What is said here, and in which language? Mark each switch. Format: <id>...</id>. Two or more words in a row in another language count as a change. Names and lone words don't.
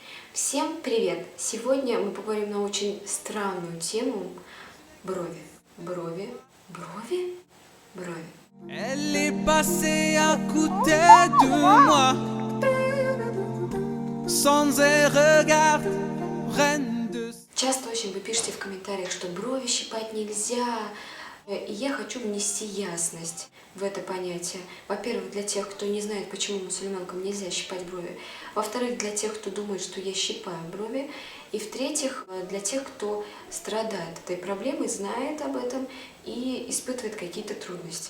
<ru>Всем привет! Сегодня мы поговорим на очень странную тему брови. Брови, брови, брови.</ru> <fr>Elle est passée à côté de moi, sans un regard, reine de...</fr> <ru>Часто очень вы пишете в комментариях, что брови щипать нельзя, и я хочу внести ясность в это понятие. Во-первых, для тех, кто не знает, почему мусульманкам нельзя щипать брови. Во-вторых, для тех, кто думает, что я щипаю брови. И в-третьих, для тех, кто страдает этой проблемой, знает об этом и испытывает какие-то трудности.</ru>